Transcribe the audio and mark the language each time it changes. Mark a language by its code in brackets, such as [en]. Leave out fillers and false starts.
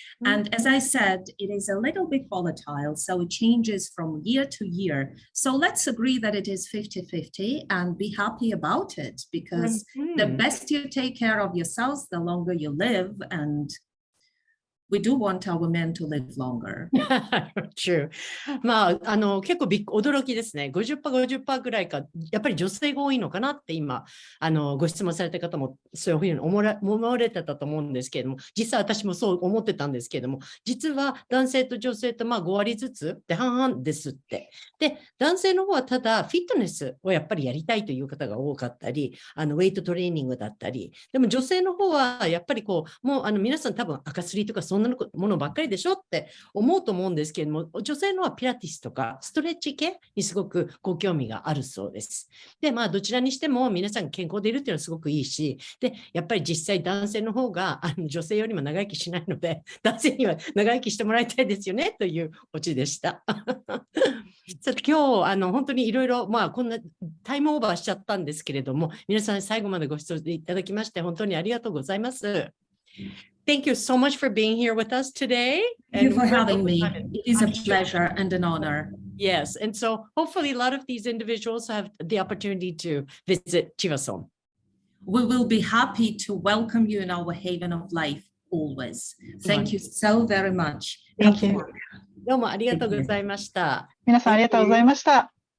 [en] And as I said, it is a little bit volatile, so it changes from year to year. So let's agree that it is 50-50 and be happy about it, because the best you take care of yourselves, the longer you live, and we do want our men to live longer. [ja] True. まあ、結構驚きですね。 50%、50% ぐらいか、やっぱり女性が多いのかなって今、ご質問された方もそういうふうに思われてたと思うんですけれども、実は私もそう思ってたんですけれども、実は男性と女性とまあ5割ずつで半々ですって。で、男性の方はただフィットネスをやっぱりやりたいという方が多かったり、ウェイトトレーニングだったり、でも女性の方はやっぱりこう、もう皆さん多分赤すりとかそんなものばっかりでしょって思うと思うんですけれども、女性のはピラティスとかストレッチ系にすごくご興味があるそうです。で、まあどちらにしても皆さん健康でいるっていうのはすごくいいし、で、やっぱり実際男性の方が女性よりも長生きしないので、男性には長生きしてもらいたいですよねというオチでした。さて今日本当にいろいろまあこんなタイムオーバーしちゃったんですけれども、皆さん最後までご視聴いただきまして本当にありがとうございます。 [en] Thank you so much for being here with us today. Thank you for having me. It is a pleasure and an honor. Yes, and so hopefully a lot of these individuals have the opportunity to visit Chiva-Som. We will be happy to welcome you in our haven of life always. Thank you so very much. Thank you. [ja] どうもありがとうございました。皆さんありがとうございました。